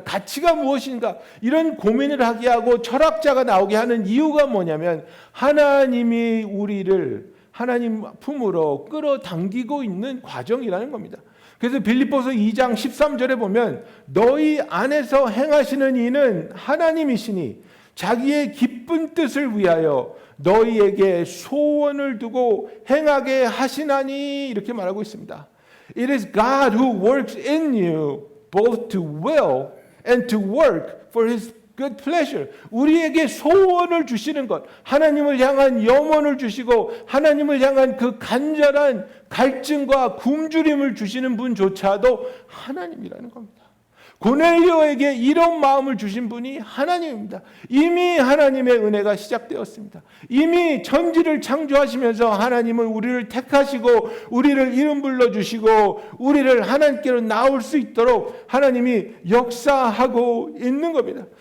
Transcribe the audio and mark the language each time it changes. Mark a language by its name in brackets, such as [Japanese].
[Korean] 가치가 무엇인가? 이런 고민을 하게 하고 철학자가 나오게 하는 이유가 뭐냐면 하나님이 우리를 하나님 품으로 끌어당기고 있는 과정이라는 겁니다. 그래서 빌립보서 2장 13절에 보면 너희 안에서 행하시는 이는 하나님이시니 자기의 기쁜 뜻을 위하여 너희에게 소원을 두고 행하게 하시나니 이렇게 말하고 있습니다. [English] It is God who works in you both to will and to work for His good pleasure. [Korean] 우리에게 소원을 주시는 것, 하나님을 향한 염원을 주시고 하나님을 향한 그 간절한 갈증과 굶주림을 주시는 분조차도 하나님이라는 겁니다. 고넬료에게 이런 마음을 주신 분이 하나님입니다. 이미 하나님의 은혜가 시작되었습니다. 이미 천지를 창조하시면서 하나님은 우리를 택하시고 우리를 이름 불러주시고 우리를 하나님께로 나올 수 있도록 하나님이 역사하고 있는 겁니다.